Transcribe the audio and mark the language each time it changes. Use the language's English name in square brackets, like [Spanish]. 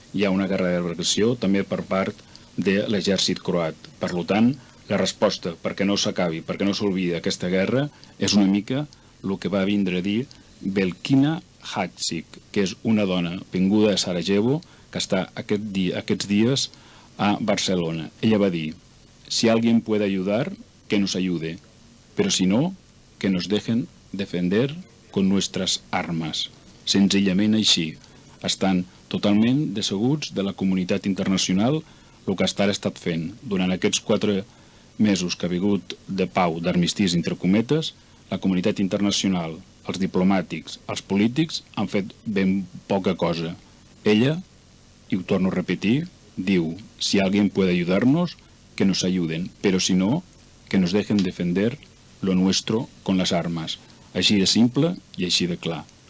[Catalan] Hi ha una guerra d'agressió també per part de l'exèrcit croat. Per tant, la resposta perquè no s'acabi, perquè no s'olvidi aquesta guerra, és una mica el que va vindre a dir Belkina Hadžić, que és una dona vinguda de Sarajevo que està aquests dies a Barcelona. Ella va dir: [Spanish] si alguien puede ayudar, que nos ayude, pero si no, que nos dejen defender con nuestras armas. [Catalan] Senzillament així. Estan totalment decebuts de la comunitat internacional el que ha estat fent. Durant aquests 4 mesos que ha hagut de pau, d'armistís entre cometes, la comunitat internacional, els diplomàtics, els polítics han fet ben poca cosa. Ella, i ho torno a repetir, diu: [Spanish] si alguien puede ayudarnos, que nos ayuden, pero si no, que nos dejen defender lo nuestro con las armas. [Catalan] Així de simple i així de clar.